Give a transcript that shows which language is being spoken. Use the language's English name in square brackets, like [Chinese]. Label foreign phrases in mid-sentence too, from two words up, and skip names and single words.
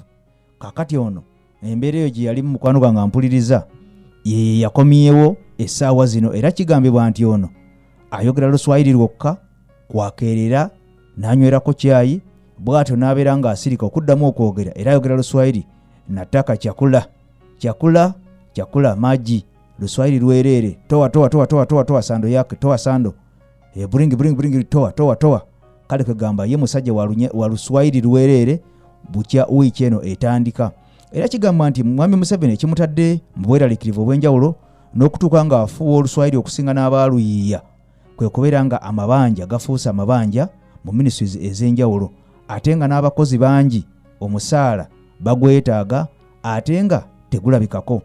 [Ganda] Kakati ono embeera eyo gye yalimu mukwano gwange ampuliriza ye yakomyewo essaawa zino era kigambibwa nti ono ayogera Luswayiri lwokka kwakeerera n'anywerako cyayi bw'atyo n'abeera nga asirika okuddamu okwogera era ayogera Luswayiri nataka [Swahili] chakula maji [Ganda] Luswayiri lwerere [Swahili] toa sando yake toa sando bring toa kale [Ganda] kagamba ye musajja wa Luswayiri lwerere bukya wiki eno etandika. Era kigamba nti mwami Museveni ekimutadde mu bweraliikirivu obw'enjawulo n'okutuuka nga afuuwa Oluswayiri okusinga n'abaaluyiiya kwe kubeera nga amabanja gafuusa amabanja mu ministries ez'enjawulo ate nga n'abakozi bangi omusaala bagwetaaga ate nga tegulabikako.